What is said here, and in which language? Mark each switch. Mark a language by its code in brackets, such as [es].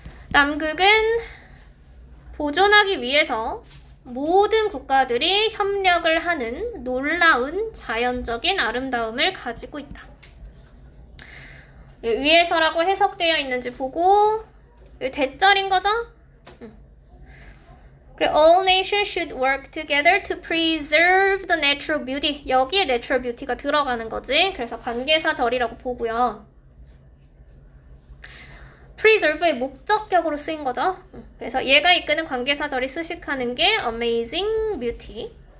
[ko] 남극은 보존하기 위해서 모든 국가들이 협력을 하는 놀라운 자연적인 아름다움을 가지고 있다. 위에서라고 해석되어 있는지 보고 대절인 거죠? [en] 그리고 all nations should work together to preserve the natural beauty. [ko] 여기에 natural beauty가 들어가는 거지. 그래서 관계사절이라고 보고요. preserve의 목적격으로 쓰인 거죠. 그래서 얘가 이끄는 관계사절이 수식하는 게 amazing beauty.